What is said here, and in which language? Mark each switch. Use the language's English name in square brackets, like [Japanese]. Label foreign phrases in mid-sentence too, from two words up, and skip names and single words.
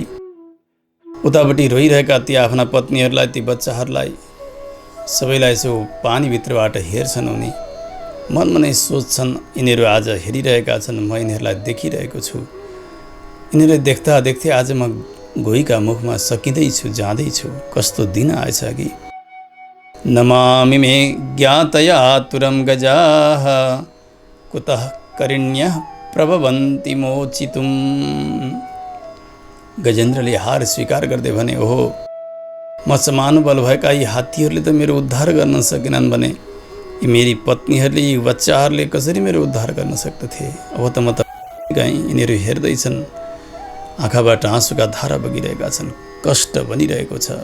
[Nepali] उतापट्टि रोइरहेका ती आफ्ना पत्नीहरूलाई, ती बच्चाहरूलाई सबैलाई यसो पानीभित्रबाट हेर्छन् उनी। मनमा नै सोच्छन्, यिनीहरू आज हेरिरहेका छन्, म यिनीहरूलाई देखिरहेको छु। यिनीहरूले देख्दा देख्दै आज म गोहीका मुखमा सकिँदैछु, जाँदैछु। कस्तो दिन आएछ कि। [Sanskrit] नमामि मे ज्ञातया तुरं गजाः कुतः करिण्यः प्रभवन्ति मोचितुम्। [Nepali] गजेन्द्रले हार स्वीकार गर्दै भने, ओहो, म समान बल भएका यी हात्तीहरूले त मेरो उद्धार गर्न सकेनन् भने यी मेरी पत्नीहरूले, यी बच्चाहरूले कसरी मेरो उद्धार गर्न सक्दथे। अब त म त गएँ। यिनीहरू हेर्दैछन्, आँखाबाट आँसुका धारा बगिरहेका छन्, कष्ट बनिरहेको छ।